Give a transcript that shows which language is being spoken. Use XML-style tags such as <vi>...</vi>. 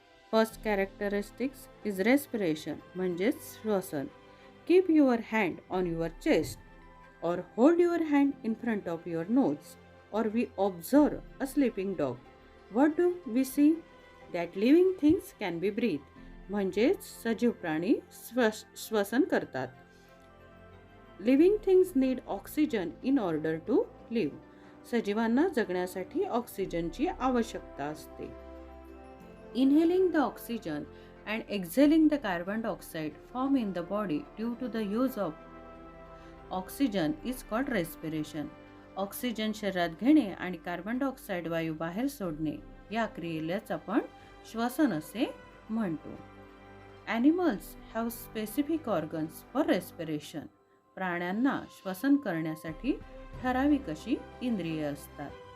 <en>First characteristics is respiration,</en> <mr>म्हणजेच श्वसन.</mr> <en>Keep your hand on your chest or hold your hand in front of your nose, or we observe a sleeping dog. What do we see? That living things can be breathed.</en> <mr>म्हणजेच सजीव प्राणी श्वसन करतात.</mr> <en>Living things need oxygen in order to live.</en> <mr>सजीवांना जगण्यासाठी ऑक्सिजनची आवश्यकता असते.</mr> <en>Inhaling the oxygen and exhaling the carbon dioxide form in the body due to the use of oxygen is called respiration.</en> <mr>Oxygen शरीरात घेणे आणि कार्बन डायऑक्साईड वायू बाहेर सोडणे या क्रियेलाच आपण श्वसन असे म्हणतो.</mr> <en>Animals have specific organs for respiration.</en> <mr>प्राण्यांना श्वसन करण्यासाठी ठराविक अशी इंद्रिये असतात.</mr>